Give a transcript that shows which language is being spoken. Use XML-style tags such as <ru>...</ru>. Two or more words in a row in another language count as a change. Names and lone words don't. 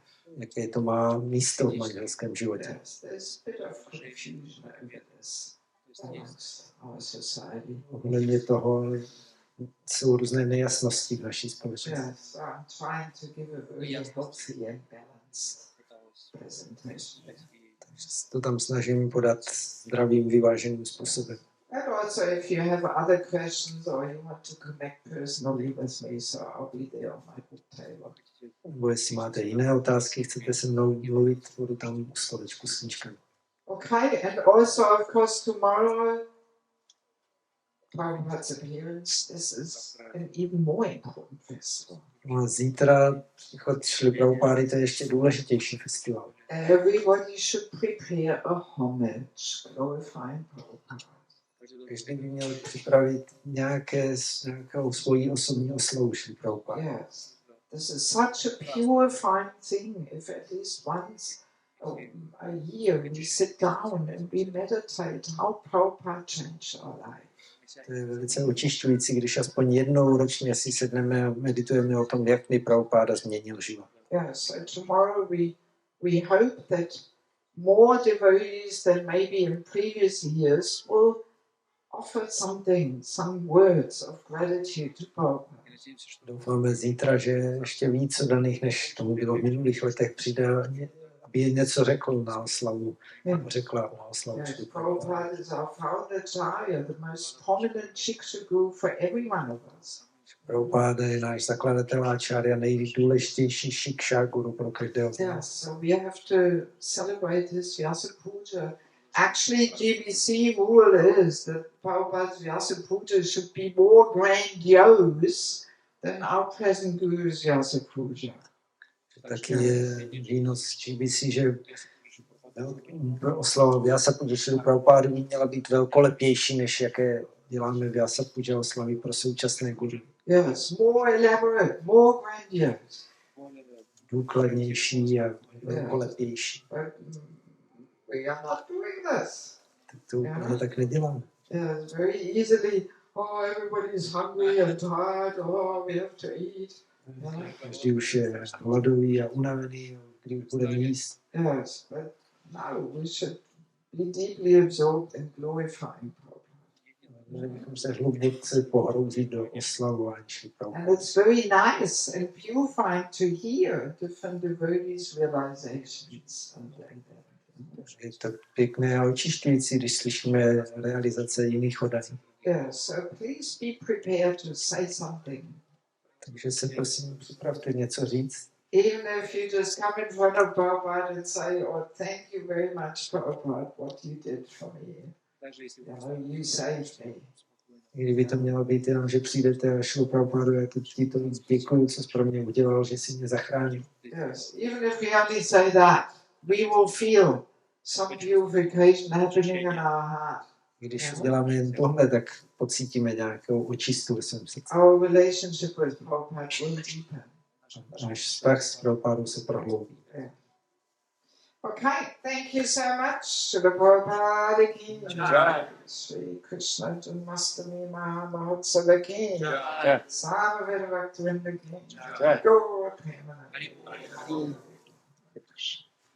<cs>Jaké to má místo v manželském životě.</cs> <en>Yes, there's a bit of confusion over this. our society.</en> <cs>Ohledně toho jsou různé nejasnosti v naší společnosti.</cs> <en>Yes, I'm trying to give a very healthy and balanced presentation.</en> <cs>Takže se to tam snažím podat zdravým, vyváženým způsobem.</cs> <en>And also, if you have other questions or you want to connect personally with me, so I'll be there on my book table.</en> <cs>Nebo jestli máte jiné otázky, chcete se mnou mluvit, budu tam u stolečku s knížkami.</cs> <en>Okay, and also, of course, tomorrow, Prabhupada's appearance, this is an even more important festival.</en> <cs>No a zítra příchod Šrily Prabhupády, to je ještě důležitější festival.</cs> <en>Everybody should prepare a homage glorifying Prabhupada.</en> <cs>Každý by měl připravit nějakou svoji osobní oslavu Šrily Prabhupády.</cs> <en>Yes, this is such a purifying thing. If at least once a year we sit down and we meditate how Prabhupada changed our life.</en> <cs>To je velice očišťující, když aspoň jednou ročně si sedneme a meditujeme o tom, jak mi Prabhupáda změnil život.</cs> <en>Yes, so tomorrow we hope that more devotees than maybe in previous years will offer some words of gratitude to Prabhupada.</en> <cs>Doufáme zítra, že ještě víc daných, než tomu bylo v minulých letech, přijde, aby něco řekl na oslavu. Řekla na oslavu.</cs> <en>Yes, Prabhupada is our founder Acharya, the most prominent Shiksha guru for every one of us.</en> <cs>Prabhupáda je náš zakladatel Acharya, nejdůležitější Shiksha guru pro každého z</cs> <en>Yes,</en> <cs>nás.</cs> <en>so we have to celebrate his Vyasa Puja. Actually, GBC rule is that Prabhupada's Vyasa Puja should be more grandiose than our present Guru's Vyasa Puja.</en> <cs>Taky je výnos GBC, že oslava Vyasa Puja Šrily Prabhupády by měla být velkolepější, než jaké děláme Vyasa Puja oslavy pro současné guru.</cs> <en>Yes, more elaborate, more grandiose.</en> <cs>Důkladnější a velkolepější.</cs> <en>But we are not doing this.</en> <cs>Tak to úplně tak neděláme.</cs> <en>Yes, very easily, everybody is hungry and tired, we have to eat.</en> <cs>Každý už je hladový a unavený, když budeme jíst.</cs> <en>Yes, but no, we should be deeply absorbed in glorifying Prabhupada.</en> <cs>Měli bychom se hlubně pohrouzit do oslavování Šrily Prabhupády.</cs> <en>And it's very nice and purifying to hear different devotees' realizations and like that.</en> <cs>Je to pěkné a očišťující, když slyšíme realizace jiných oddaní.</cs> <en>Yes, so please be prepared to say something.</en> <cs>Takže se prosím připravte něco říct.</cs> <en>Even if you just come in front of Prabhupada and say, thank you very much, Prabhupada, what you did for me. You saved me.</en> <cs>Kdyby to mělo být jenom, že přijdete a Šrilu Prabhupádu, já ti to děkuju, co jsi pro mě udělal, že jsi mě zachránil.</cs> <en>Yes, even if we only say that, we will feel some purification happening in our heart.</en> <cs>Když děláme jen tohle, tak pocítíme nějakou očistu ve svém srdci.</cs> <en>Our relationship with Prabhupada will deepen.</en> <cs>Náš vztah s Prabhupádou se prohloubí.</cs> <en>Okay, thank you so much. Srila Prabhupada</en> <hi>की जय. श्री कृष्ण जन्माष्टमी महोत्सव की जय. समवेत भक्तिविनोद की जय. गौर प्रेमानन्दे.</hi>